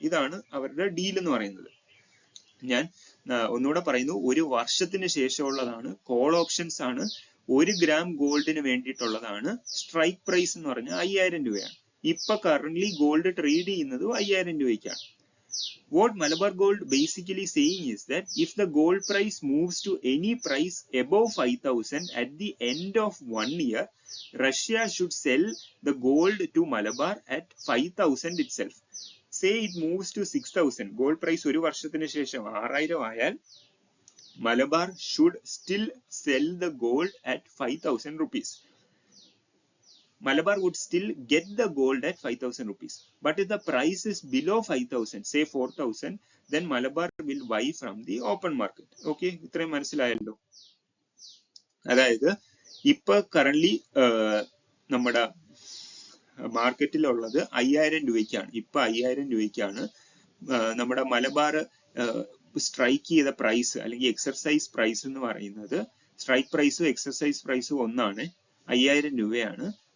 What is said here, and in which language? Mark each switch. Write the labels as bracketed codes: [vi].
[ml] ഇതാണ് അവരുടെ ഡീൽ എന്ന് പറയുന്നത്. ഞാൻ ഒന്നുകൂടെ പറയുന്നു, ഒരു വർഷത്തിന് ശേഷമുള്ളതാണ്, കോൾ ഓപ്ഷൻസ് ആണ്. 1 ഗ്രാം ഗോൾഡിന് വേണ്ടിയിട്ടുള്ളതാണ്. സ്ട്രൈക്ക് പ്രൈസ് എന്ന് പറഞ്ഞാൽ 5000 രൂപയാണ്. ഇപ്പൊ കറന്റ് ഗോൾഡ് ട്രേഡ് ചെയ്യുന്നത് 5000 രൂപയ്ക്കാണ്. [en] What Malabar Gold basically saying is that if the gold price moves to any price above 5000 at the end of 1 year, Russia should sell the gold to Malabar at 5000 itself. Say it moves to 6000, gold price [ml] ഒരു വർഷത്തിന് ശേഷം 6000 ആയാൽ [en] Malabar should still sell the gold at 5000 rupees. Malabar would still get the gold at 5000 rupees. But if the price is below 5000, say 4000, then Malabar will buy from the open market. [ml] Okay, ഇത്രയും മനസ്സിലായല്ലോ. അതായത് ഇപ്പൊ current നമ്മുടെ മാർക്കറ്റിലുള്ളത് 5000 രൂപയ്ക്കാണ്. ഇപ്പൊ 5000 രൂപയ്ക്കാണ്. നമ്മുടെ Malabar strike ചെയ്ത പ്രൈസ് അല്ലെങ്കിൽ എക്സർസൈസ് പ്രൈസ് എന്ന് പറയുന്നത്, സ്ട്രൈക്ക് പ്രൈസും എക്സർസൈസ് പ്രൈസും ഒന്നാണ്, 5000 രൂപയാണ്.